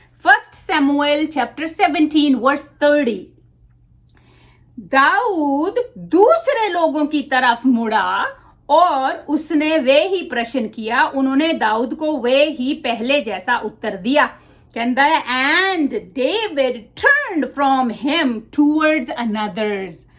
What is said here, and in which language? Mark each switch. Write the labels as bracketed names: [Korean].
[Punjabi] 1 Samuel chapter 17 verse 30। [Hindi] Dawood दूसरे लोगों की तरफ मुड़ा और उसने वे ही प्रश्न किया। उन्होंने दाऊद को वे ही पहले जैसा उत्तर दिया। कहता है [English] and David turned from him towards another's।